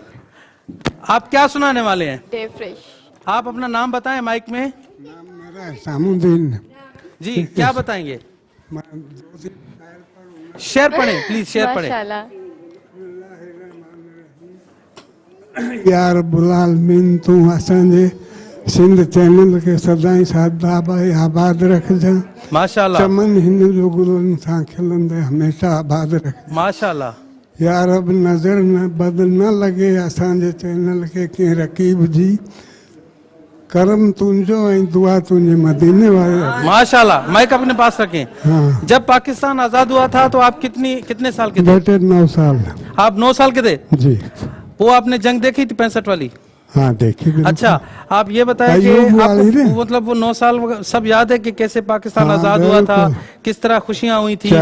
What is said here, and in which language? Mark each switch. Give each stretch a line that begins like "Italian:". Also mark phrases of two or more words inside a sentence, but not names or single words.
Hindi: आप क्या सुनाने वाले हैं? डे फ्रेश। आप अपना नाम बताएं माइक में। नाम मेरा सामुद्दीन। जी क्या बताएंगे? शेर पढ़ें प्लीज, शेर पढ़ें।
Arabic: या रब्बुल आलमीन,
Sindhi: तू असांजे सिंध चैनल के सदाई सादाबाई आबाद रखजा। माशाल्लाह। चमन हिन जो गुलनि सां खिलंदे हमेशा आबाद रख। माशाल्लाह। या रब, नजर न बद न लगे असांजे चैनल के कंहिं रकीब जी। करम तुंहिंजो ऐं दुआ तुंहिंजे मदीने वाले।
Hindi: माशाल्लाह। माइक अपने पास रखें। हाँ। जब पाकिस्तान आजाद हुआ था तो आप कितने साल के थे? बेटे 9 साल। आप 9 साल के थे? जी। वो आपने जंग देखी थी 65 वाली? हाँ देखी। अच्छा, आप ये बताएं कि आपको मतलब वो 9 साल सब याद है कि कैसे पाकिस्तान आजाद हुआ था, किस तरह खुशियां हुई थी?